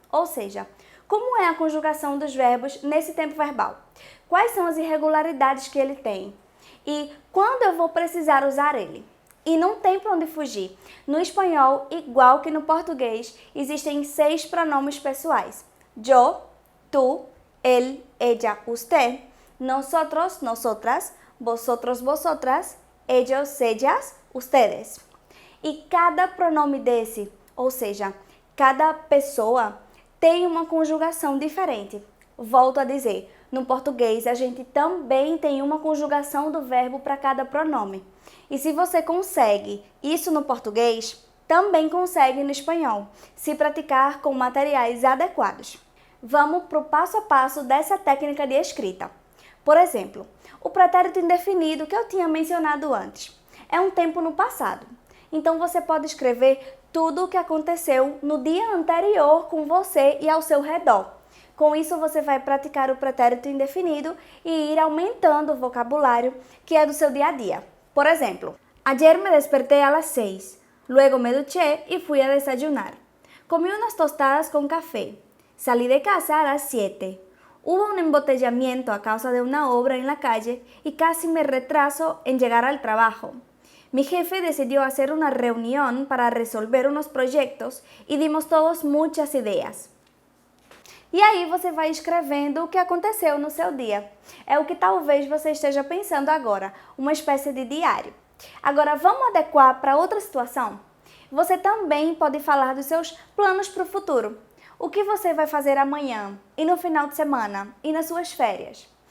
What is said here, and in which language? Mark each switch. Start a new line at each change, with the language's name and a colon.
Portuguese: Ou seja, como é a conjugação dos verbos nesse tempo verbal? Quais são as irregularidades que ele tem? E quando eu vou precisar usar ele? E não tem para onde fugir. No espanhol, igual que no português, existem 6 pronomes pessoais.
Spanish: Yo, tú, él, ella, usted, nosotros, nosotras, vosotros, vosotras, ellos, ellas, ustedes.
Portuguese: E cada pronome desse, ou seja, cada pessoa, tem uma conjugação diferente. Volto a dizer, no português a gente também tem uma conjugação do verbo para cada pronome. E se você consegue isso no português, também consegue no espanhol, se praticar com materiais adequados. Vamos para o passo a passo dessa técnica de escrita. Por exemplo, o pretérito indefinido que eu tinha mencionado antes. É um tempo no passado. Então você pode escrever tudo o que aconteceu no dia anterior com você e ao seu redor. Com isso você vai praticar o pretérito indefinido e ir aumentando o vocabulário que é do seu dia a dia. Por exemplo,
Spanish: ayer me desperté a las 6, luego me duché y fui a desayunar. Comí unas tostadas con café. Salí de casa a las 7. Hubo un embotellamiento a causa de una obra en la calle y casi me retraso en llegar al trabajo. Mi jefe decidió hacer una reunión para resolver unos proyectos y dimos todos muchas ideas.
Portuguese: E aí você vai escrevendo o que aconteceu no seu dia. É o que talvez você esteja pensando agora, uma espécie de diário. Agora vamos adequar para outra situação? Você também pode falar dos seus planos para o futuro. O que você vai fazer amanhã e no final de semana e nas suas férias?